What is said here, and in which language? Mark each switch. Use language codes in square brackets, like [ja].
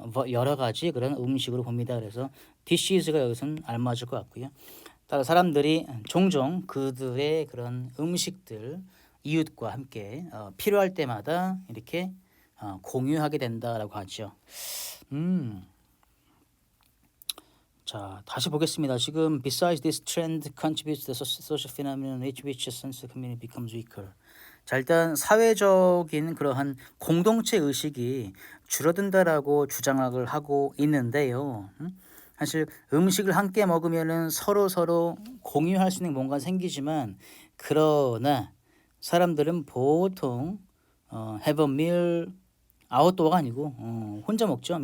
[ko] 여러 가지 그런 음식으로 봅니다. 그래서 dishes가 여기서는 알맞을 것 같고요. 따라 사람들이 종종 그들의 그런 음식들 이웃과 함께 필요할 때마다 이렇게 공유하게 된다라고 하죠. 자, 다시 보겠습니다. 지금 [en] besides this trend contributes to the social phenomenon which a sense of community becomes weaker. [ko] 자, 일단 사회적인 그러한 공동체 의식이 줄어든다라고 주장을 하고 있는데요. 사실 음식을 함께 먹으면은 서로 공유할 수 있는 뭔가 생기지만 그러나 사람들은 보통 [en] have a meal [ko] 아웃도어가 아니고 혼자 먹죠.